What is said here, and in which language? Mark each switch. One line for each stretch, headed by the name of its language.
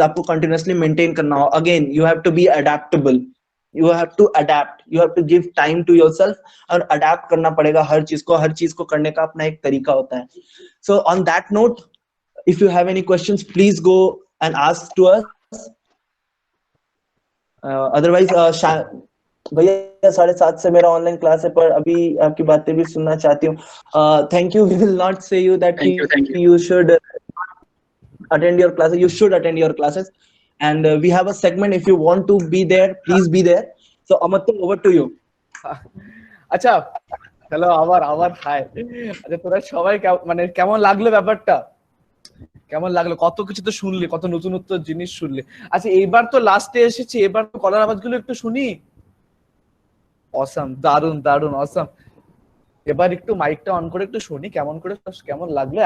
Hindi: आपको continuously maintain करना हो।
English: again you have to be adaptable, you have to adapt, you have to give time to yourself,
Hindi: और adapt करना पड़ेगा हर चीज को करने का अपना एक तरीका होता है।
English: so on that note, if you have any questions please go and ask to us,
Hindi: otherwise भैया 7:30 से मेरा ऑनलाइन क्लास है, पर अभी आपकी बातें भी सुनना चाहती हूँ।
English: Thank you, we will not say you that you should attend your classes, you should attend your classes, and we have a segment, if you want to be there please be there. So Amatto, over to you.
Bangla: আচ্ছা hello, আবার high. আচ্ছা তোরা সবাই মানে কেমন লাগলো ব্যাপারটা, কেমন লাগলো? কত কিছু তো শুনলি, কত নতুনত্ব জিনিস শুনলি। আচ্ছা এইবার তো লাস্টে এসেছি, এবার তো কলার আওয়াজগুলো একটু শুনি। অসাম, দারুন অসাম। এবার একটু মাইকটা অন করে একটু শুনি কেমন লাগলো।